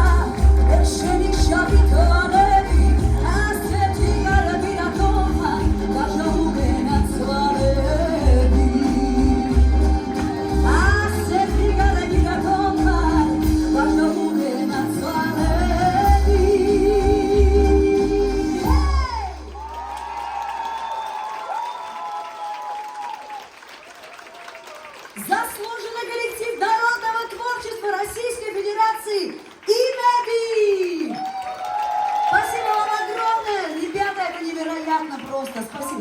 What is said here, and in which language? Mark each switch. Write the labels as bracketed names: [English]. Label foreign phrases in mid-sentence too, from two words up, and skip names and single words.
[Georgian] ეგ შენი შავი თვალები ასეთი კარგი რატომ ხარ ვაჟა უგენაცვალები ასეთი კარგი რატომ ხარ ვაჟა უგენაცვალები [Russian] Заслуженный коллектив народного творчества Российской Федерации «Имеди». Спасибо вам огромное, ребята, это невероятно просто, спасибо.